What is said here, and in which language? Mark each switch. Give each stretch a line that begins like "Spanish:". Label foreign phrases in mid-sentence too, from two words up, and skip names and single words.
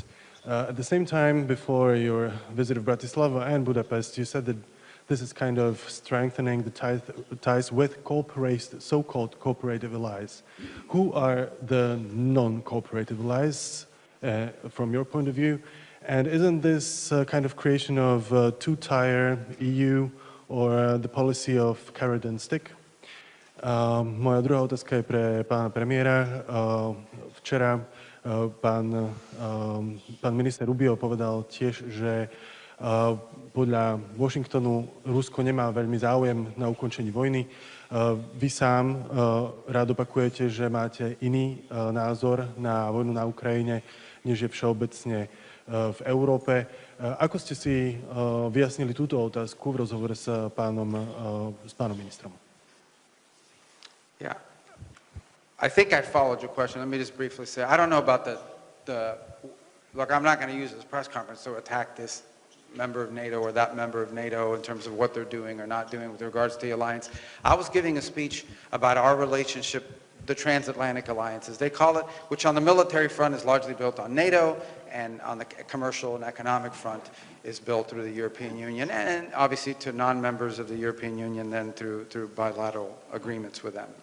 English: At the same time, before your visit of Bratislava and Budapest, you said that this is kind of strengthening the ties with so-called cooperative allies. Who are the non-cooperative allies from your point of view? And isn't this kind of creation of two-tier EU or the policy of carrot and stick?
Slovak: Moja druhá otázka je pre pána premiéra. Včera pán minister Rubio povedal tiež, že podľa Washingtonu Rusko nemá veľmi záujem na ukončení vojny. Vy sám rád opakujete, že máte iný názor na vojnu na Ukrajine, než je všeobecne v Európe. Ako ste si vyjasnili túto otázku v rozhovore s pánom ministrom?
English: Yeah. I think I followed your question. Let me just briefly say, I don't know about look, I'm not going to use this press conference to attack this member of NATO or that member of NATO in terms of what they're doing or not doing with regards to the alliance. I was giving a speech about our relationship, the transatlantic alliance, as they call it, which on the military front is largely built on NATO, and on the commercial and economic front is built through the European Union, and obviously to non-members of the European Union then through bilateral agreements with them.